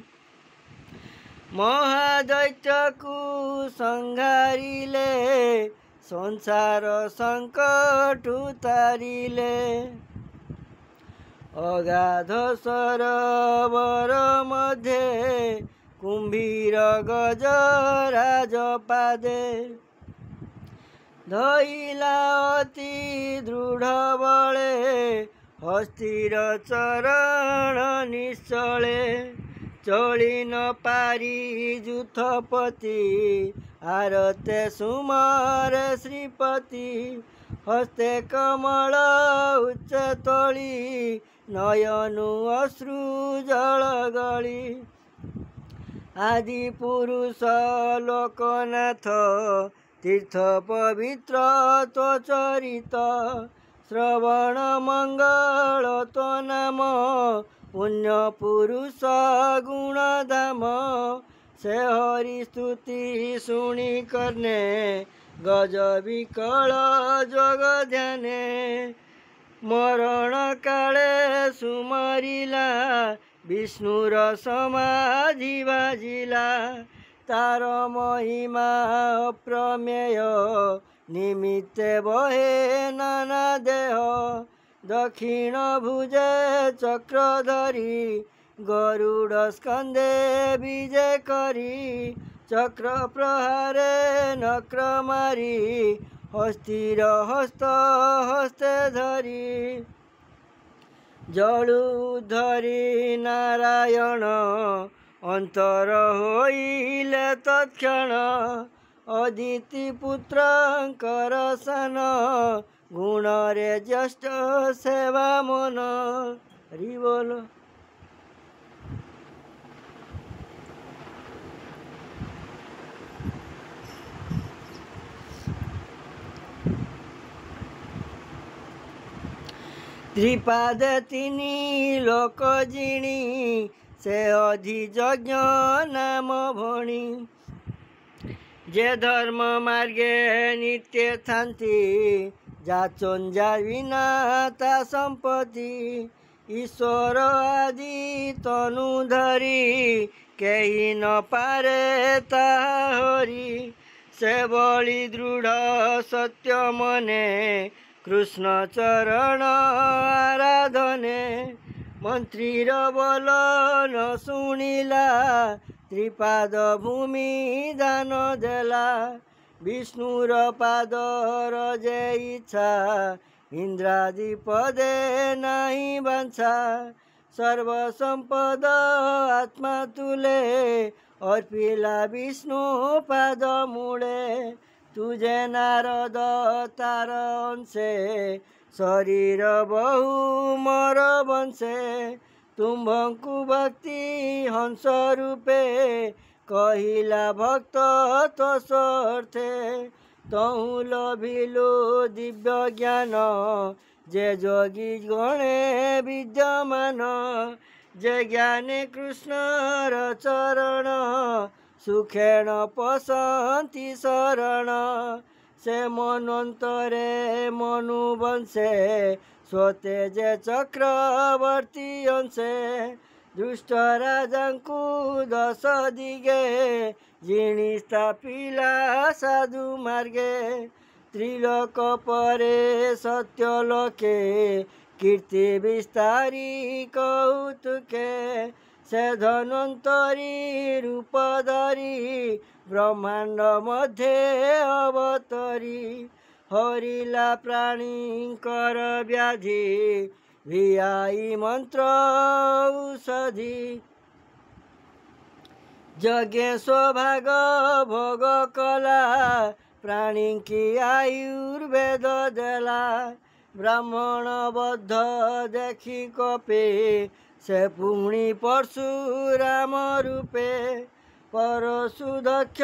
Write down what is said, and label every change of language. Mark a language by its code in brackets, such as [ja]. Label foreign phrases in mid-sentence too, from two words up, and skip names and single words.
[or] ମହାଦୈତ୍ୟକୁ ସଂହାରିଲେ ସଂସାର ସଂକଟ ଉତାରିଲେ ଅଗାଧ ସରୋବର ମଧ୍ୟେ କୁମ୍ଭୀର ଗଜରାଜ ପାଦେ ଧଇଲା ଅତି ଦୃଢ଼ ବଳେ ହସ୍ତିର ଚରଣ ନିଶ୍ଚଳେ ଚଳି ନ ପାରି ଯୂଥପତି ଆରତେ ସୁମରେ ଶ୍ରୀପତି ହସ୍ତେ କମଳ ଉଚ୍ଚ ତଳି ନୟନୁ ଅଶ୍ରୁ ଜଳ ଗଳି ଆଦି ପୁରୁଷ ଲୋକନାଥ ତୀର୍ଥ ପବିତ୍ର ତୋ ଚରିତ ଶ୍ରବଣ ମଙ୍ଗଳ ତୋ ନାମ ପୁଣ୍ୟ ପୁରୁଷ ଗୁଣଧାମ ସେ ହରି ସ୍ତୁତି ଶୁଣୀ କରନେ ଗଜ ବିକଳ ଯୋଗ ଧ୍ୟାନେ ମରଣ କାଳେ ସୁମରିଲା ବିଷ୍ଣୁର ସମାଧି ବାଜିଲା ତାର ମହିମା ଅପ୍ରମେୟ ନିମିତ୍ତେ ବହେ ନାନା ଦେହ ଦକ୍ଷିଣ ଭୁଜେ ଚକ୍ରଧରି ଗରୁଡ଼ ସ୍କନ୍ଦେ ବିଜେ କରି ଚକ୍ର ପ୍ରହାରେ ନକ୍ର ମାରି ହସ୍ତିର ହସ୍ତ ହସ୍ତେ ଧରି ଜଳୁ ଧରି ନାରାୟଣ ଅନ୍ତର ହୋଇଲେ ତତ୍କ୍ଷଣ ଅଦିତି ପୁତ୍ରଙ୍କର ସନ ଗୁଣ ରେ ଜ୍ୟେଷ୍ଠ ସେବା ମନ। ହରି ବୋଲ। ତ୍ରିପାଦ ତିନି ଲୋକ ଜିଣି ସେ ଅଧିଯଜ୍ଞ ନାମ ଭଣି ଯେ ଧର୍ମ ମାର୍ଗେ ନିତ୍ୟ ଥାନ୍ତି ଯାଚନ ଯା ବିନା ତା ସମ୍ପତ୍ତି ଈଶ୍ୱର ଆଦି ତନୁ ଧରି କେହି ନ ପାରେ ତାହା ହରି ସେ ବଳି ଦୃଢ଼ ସତ୍ୟ ମନେ କୃଷ୍ଣ ଚରଣ ଆରାଧନେ ମନ୍ତ୍ରୀର ବଳ ନ ଶୁଣିଲା ତ୍ରିପାଦ ଭୂମି ଦାନ ଦେଲା ବିଷ୍ଣୁର ପାଦର ଯେ ଇଚ୍ଛା ଇନ୍ଦ୍ରାଦି ପଦେ ନାହିଁ ବାଞ୍ଛା ସର୍ବ ସମ୍ପଦ ଆତ୍ମା ତୁଲେ ଅର୍ପିଲା ବିଷ୍ଣୁ ପାଦ ମୂଳେ ତୁଝେ ନାରଦ ତାର ଅଂଶେ ଶରୀର ବହୁ ମୋର ବଂଶେ ତୁମ୍ଭଙ୍କୁ ଭକ୍ତି ହଂସ ରୂପେ କହିଲା ଭକ୍ତ ତୋ ସର୍ଥେ ତହୁଁ ଲଭିଲୁ ଦିବ୍ୟ ଜ୍ଞାନ ଯେ ଯୋଗୀ ଗଣେ ବିଦ୍ୟମାନ ଯେ ଜ୍ଞାନେ କୃଷ୍ଣର ଚରଣ ସୁଖେଣ ପସନ୍ତି ଶରଣ ସେ ମନନ୍ତରେ ମନୁ ବଂଶେ ସ୍ୱତେ ଯେ ଚକ୍ରବର୍ତ୍ତୀ ଅଂଶେ ଦୁଷ୍ଟ ରାଜାଙ୍କୁ ଦଶ ଦିଗେ ଜିଣି ସ୍ଥାପିଲା ସାଧୁ ମାର୍ଗେ ତ୍ରିଲୋକ ପରେ ସତ୍ୟ ଲୋକେ କୀର୍ତ୍ତି ବିସ୍ତାରି କୌତୁକେ ସେ ଧନ୍ୱନ୍ତରି ରୂପ ଧରି ବ୍ରହ୍ମାଣ୍ଡ ମଧ୍ୟ ଅବତରି ହରିଲା ପ୍ରାଣୀଙ୍କର ବ୍ୟାଧି ଭିଆଇ ମନ୍ତ୍ର ଔଷଧି ଯଜ୍ଞ ସ୍ୱଭାଗ ଭୋଗ କଲା ପ୍ରାଣୀ କି ଆୟୁର୍ବେଦ ଦେଲା ବ୍ରାହ୍ମଣ ବଦ୍ଧ ଦେଖି କପେ ସେ ପୁଣି ପରଶୁରାମ ରୂପେ ପରଶୁଦକ୍ଷ